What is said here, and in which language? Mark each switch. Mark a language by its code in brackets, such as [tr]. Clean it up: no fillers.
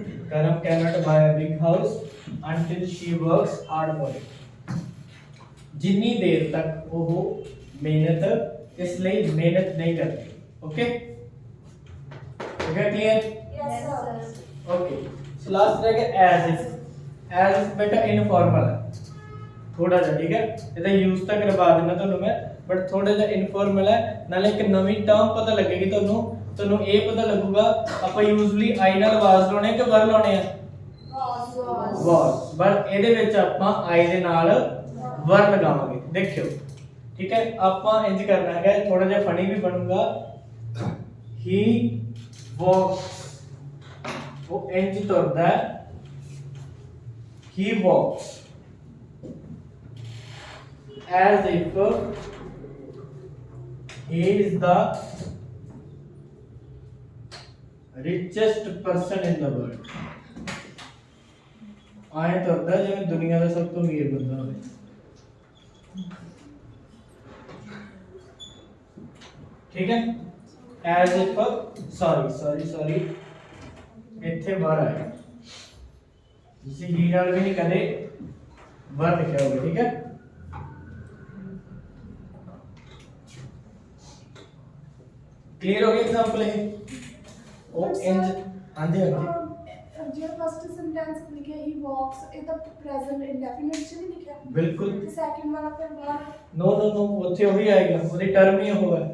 [en] Karam cannot buy a big house until she works hard for it। [hi] जिन्नी देर तक वो मेहनत इसलिए मेहनत नहीं करती। Okay, clear? [en] Yes, sir. [hi] Okay, so last रह गया एज इफ। एज इफ बेटा इनफॉर्मल है थोड़ा सा। ठीक है, ਇਹਦਾ यूज तक करवा देना ਤੁਹਾਨੂੰ मैं, बट थोड़ा सा इनफॉर्मल है। [pa] नाले एक नवी टर्म पता लगेगी ਤੁਹਾਨੂੰ ये पता लगूगा ਆਪਾਂ यूजुअली आई ਨਾਲ ਵਾਸ ਲਾਉਣੇ ਕਿ ਵਰ ਲਾਉਣੇ ਆ? ਵਾਸ। ਬਟ ਇਹਦੇ ਵਿੱਚ ਆਪਾਂ आई ਦੇ ਨਾਲ ਵਰ ਲਗਾਵਾਂਗੇ। देखियो, ठीक है, ਆਪਾਂ ਇੰਜ करना है, थोड़ा ਜਿਹਾ फनी भी बनूंगा। [en] ही walks, [pa] वो इंज तुरदा है। [en] he walks as if he is the richest person in the world। [pa] आए तुरदा जिवें दुनिया का सब तो अमीर बंदा होवे। ठीक है, एज इफ सॉरी इत्थे वर आया, जिसे ही नाल भी नहीं कदे वर लिखा होगा। ठीक है, क्लियर हो गया एग्जांपल है। ओ इंज ਹਾਂਜੀ ਹਾਂਜੀ ਜਿਹੜਾ ਫਸਟ ਸੈਂਟੈਂਸ ਲਿਖਿਆ ਹੀ ਵਾਕਸ ਇਹ ਤਾਂ ਪ੍ਰੈਜ਼ੈਂਟ ਇੰਡੈਫੀਨਿਟ ਚ ਨਹੀਂ ਲਿਖਿਆ ਬਿਲਕੁਲ ਤੇ ਸੈਕਿੰਡ ਵਾਲਾ ਫਿਰ ਬਾਹਰ ਨੋ ਨੋ ਨੋ ਉੱਥੇ ਉਹੀ ਆਏਗਾ ਉਹਦੀ ਟਰਮ ਹੀ ਉਹ ਹੈ